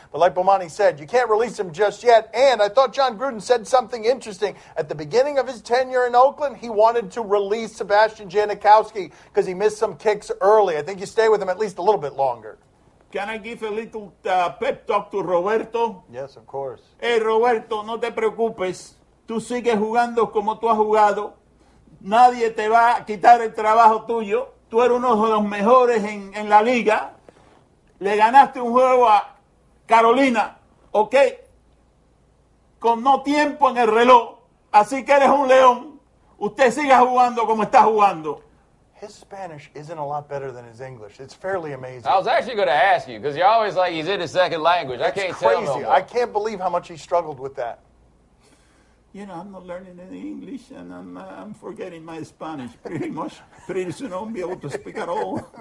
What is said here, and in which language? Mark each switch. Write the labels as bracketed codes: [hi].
[en] But like Bomani said, you can't release him just yet. And I thought John Gruden said something interesting. At the beginning of his tenure in Oakland, he wanted to release Sebastian Janikowski because he missed some kicks early. I think you stay with him at least a little bit longer. Can I give a little pep talk to Roberto? Yes, of course. [es] Hey, Roberto, no te preocupes. Tú sigues jugando como tú has jugado. Nadie te va a quitar el trabajo tuyo. Tú eres uno de los mejores en la liga. Le ganaste un juego a Carolina, ¿ok? Con no tiempo en el reloj. Así que eres un león. Usted siga jugando como está jugando. [en] His Spanish isn't a lot better than his English. It's fairly amazing. I was actually going to ask you, because you're always like, he's in his second language. I can't tell no more. I can't believe how much he struggled with that. You know, I'm not learning any English, and I'm forgetting my Spanish pretty much. Pretty soon I won't be able to speak at all.